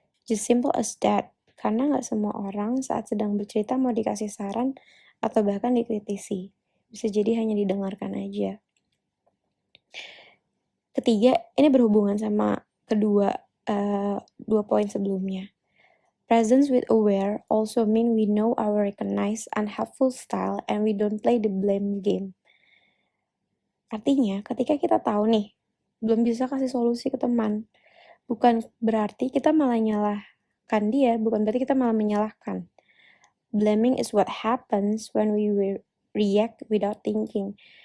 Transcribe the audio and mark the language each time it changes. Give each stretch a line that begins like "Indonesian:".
English: Just simple as that.
Indonesian: Karena nggak semua orang saat sedang bercerita mau dikasih saran atau bahkan dikritisi. Bisa jadi hanya didengarkan aja. Ketiga, ini berhubungan sama dua poin sebelumnya.
English: Presence with aware also mean we know our recognized unhelpful style and we don't play the blame game.
Indonesian: Artinya, ketika kita tahu nih, belum bisa kasih solusi ke teman, bukan berarti kita malah nyalahkan dia, bukan berarti kita malah menyalahkan.
English: Blaming is what happens when we react without thinking.